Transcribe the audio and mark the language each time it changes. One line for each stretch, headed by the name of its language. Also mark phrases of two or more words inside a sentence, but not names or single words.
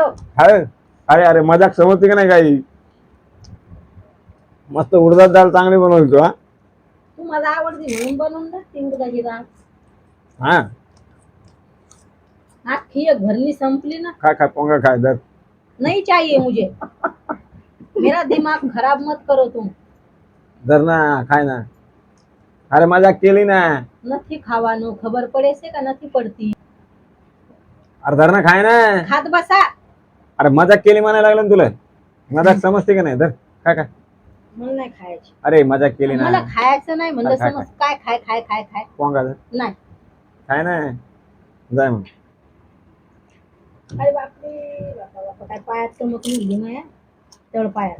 Marathi: अरे अरे अरे, मजाक समजते का नाही काही? मस्त उडदाची डाळ चांगली बनवतो. हा, तुम्हाला आवडते म्हणून बनवून टाकते उडदाची डाळ. हा, आखी एक भरली संपली ना. काय काय पोंगा खाय दर.
Hindi: नहीं चाहिए मुझे. मेरा दिमाग खराब मत करो तुम.
Marathi: धर ना, खाय ना. अरे मजाक केली ना.
Gujarati: નથી ખાવાનું ખબર પડે છે કે નથી પડતી?
Marathi: अरे धर ना, खाय ना. खात बसा. अरे मजाक केली म्हणायला लागलं ना तुला. मजाक समजते का नाही? धर काय काय. मला नाही खायची. अरे मजाक केली ना. मला खायचं नाही म्हणलं खाय, समज. काय खाय खाय खाय खाय पोंगा धर. नाही. खाय ना. जाय मग. अरे बापरे बापा बापा काय पायात चमक निघली माया तळ पायात.